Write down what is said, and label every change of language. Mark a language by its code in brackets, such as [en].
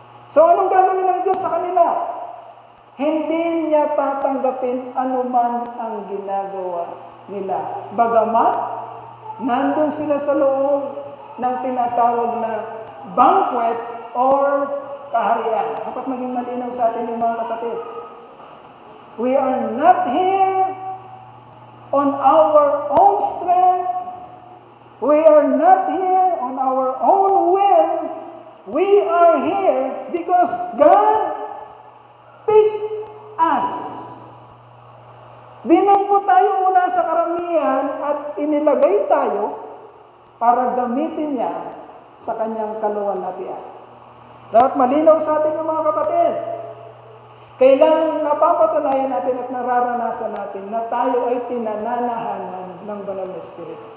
[tl] So anong gagawin ng Diyos sa kanila? Hindi niya tatanggapin anuman ang ginagawa nila. Bagamat, nandun sila sa loob ng tinatawag na banquet or kaharian. Dapat maging malinaw sa atin yung mga kapatid. [en] We are not here on our own strength. We are not here on our own will. We are here because God picked us. [tl] Binanggo tayo mula sa karamihan at inilagay tayo para gamitin niya sa kanyang kaluwalhatian. Dapat malinaw sa atin yung mga kapatid. Kailangan napapatunayan natin at nararanasan natin na tayo ay pinananahanan ng Banal na Espiritu.